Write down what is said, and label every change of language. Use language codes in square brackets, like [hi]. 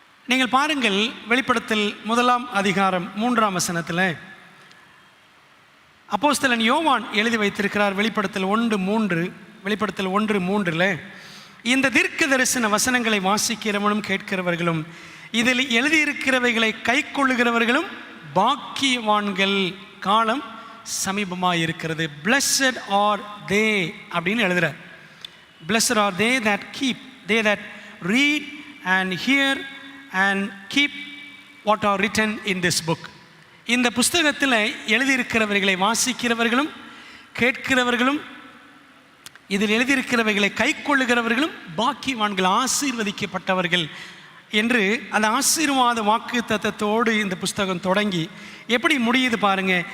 [ta] நீங்கள் பாருங்கள், வெளிப்படுத்தல் 1 அதிகாரம் 3 வசனத்தில் அப்போஸ்தலன் யோவான் எழுதி வைத்திருக்கிறார். வெளிப்படுத்தல் 1:3, வெளிப்படுத்தல் 1:3, இந்த தீர்க்க தரிசன வசனங்களை வாசிக்கிறவனும் கேட்கிறவர்களும் இதில் எழுதியிருக்கிறவைகளை கை கொள்ளுகிறவர்களும் பாக்கியவான்கள், காலம் சமீபமாக இருக்கிறது. [en] Blessed are they [ta] அப்படின்னு எழுதுகிறார். [en] Blessed are they that keep, they that read and hear and keep what are written in this book. [ta] இந்த புஸ்தகத்தில் எழுதியிருக்கிறவர்களை வாசிக்கிறவர்களும் கேட்கிறவர்களும் இதில் எழுதியிருக்கிறவைகளை கை கொள்ளுகிறவர்களும் பாக்கியவான்கள், ஆசீர்வதிக்கப்பட்டவர்கள் என்று அந்த ஆசீர்வாத வாக்கு தத்தத்தோடு இந்த புஸ்தகம் தொடங்கி எப்படி முடியுது பாருங்க.